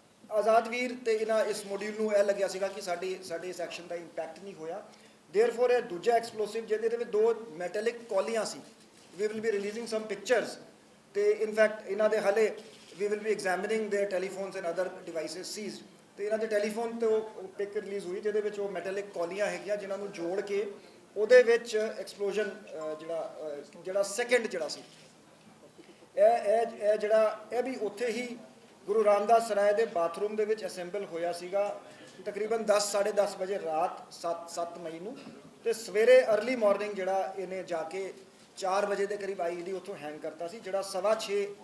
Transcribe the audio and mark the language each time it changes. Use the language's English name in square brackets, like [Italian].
[Punjabi] ਆਜ਼ਾਦਵੀਰ ਤੇ ਇਹਨਾਂ ਇਸ ਮੋਡਿਊਲ ਨੂੰ ਇਹ ਲੱਗਿਆ ਸੀਗਾ ਕਿ ਸਾਡੇ ਇਸ ਐਕਸ਼ਨ ਦਾ ਇੰਪੈਕਟ ਨਹੀਂ ਹੋਇਆ, ਦੇਅਰਫੋਰ ਇਹ ਦੂਜਾ ਐਕਸਪਲੋਸਿਵ ਜਿਹਦੇ ਵਿੱਚ 2 metallic ਕੌਲੀਆਂ ਸੀ, [English] We will be releasing some pictures. [Punjabi] ਤੇ ਇਨਫੈਕਟ ਇਹਨਾਂ ਦੇ ਹਾਲੇ [English] we will be examining their telephones and other devices seized [Punjabi] ਤੇ ਇਹਨਾਂ ਦੇ ਟੈਲੀਫੋਨ ਤੇ ਉਹ ਪਿਕ ਰਿਲੀਜ਼ ਹੋਈ ਜਿਹਦੇ ਵਿੱਚ ਉਹ ਮੈਟੈਲਿਕ ਕੌਲੀਆਂ ਹੈਗੀਆਂ ਜਿਨ੍ਹਾਂ ਨੂੰ ਜੋੜ ਕੇ ਉਹਦੇ ਵਿੱਚ ਐਕਸਪਲੋਜਨ ਜਿਹੜਾ ਸੈਕਿੰਡ ਜਿਹੜਾ ਸੀ ਇਹ ਜਿਹੜਾ ਇਹ ਵੀ ਉੱਥੇ ਹੀ ਗੁਰੂ ਰਾਮਦਾਸ ਸਰਾਏ ਦੇ ਬਾਥਰੂਮ ਦੇ ਵਿੱਚ ਅਸੈਂਬਲ ਹੋਇਆ ਸੀਗਾ ਤਕਰੀਬਨ 10:30 ਵਜੇ ਰਾਤ 7 ਮਈ ਨੂੰ ਤੇ ਸਵੇਰੇ ਅਰਲੀ ਮਾਰਨਿੰਗ ਜਿਹੜਾ ਇਹਨੇ ਜਾ ਕੇ 4 ਵਜੇ ਦੇ ਕਰੀਬ ਆਈਈਡੀ ਉੱਥੋਂ ਹੈਂਗ ਕਰਤਾ ਸੀ ਜਿਹੜਾ 6:30